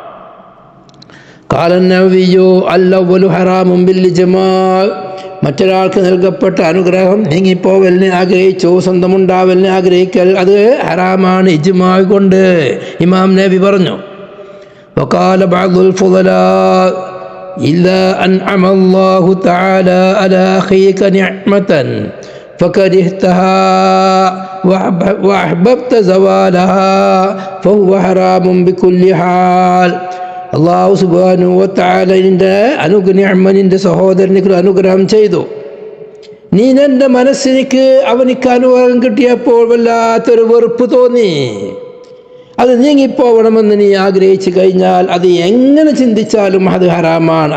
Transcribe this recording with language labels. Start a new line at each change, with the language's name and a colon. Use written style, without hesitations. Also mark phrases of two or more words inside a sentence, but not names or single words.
Arabic: قال النووي الأول حرام بالإجماع,
Malayalam: മറ്റൊരാൾക്ക് നൽകപ്പെട്ട അനുഗ്രഹം നീങ്ങിപ്പോവലിന് ആഗ്രഹിച്ചു, സ്വന്തമുണ്ടാവലിന് ആഗ്രഹിക്കൽ അത് ഹറാമാണ് ഇജ്മാഅ് കൊണ്ട്. ഇമാം നബി പറഞ്ഞു,
Arabic: وقال بعض الفضلاء إلا أنعم الله تعالى على أخيك نعمة فكرهتها وأحببت زوالها فهو حرام بكل حال.
Malayalam: അള്ളാഹു സുബ്ഹാനഹു വ തആലയുടെ നിഅമത്തിന്റെ സഹോദരനിക്ക് അനുഗ്രഹം ചെയ്തു. നീ എൻ്റെ മനസ്സിനിക്ക് അവനിക്ക് അനുഗ്രഹം കിട്ടിയപ്പോൾ വല്ലാത്തൊരു വെറുപ്പ് തോന്നി. അത് നീങ്ങിപ്പോവണമെന്ന് നീ ആഗ്രഹിച്ചു കഴിഞ്ഞാൽ അത് എങ്ങനെ ചിന്തിച്ചാലും അത് ഹറാമാണ്.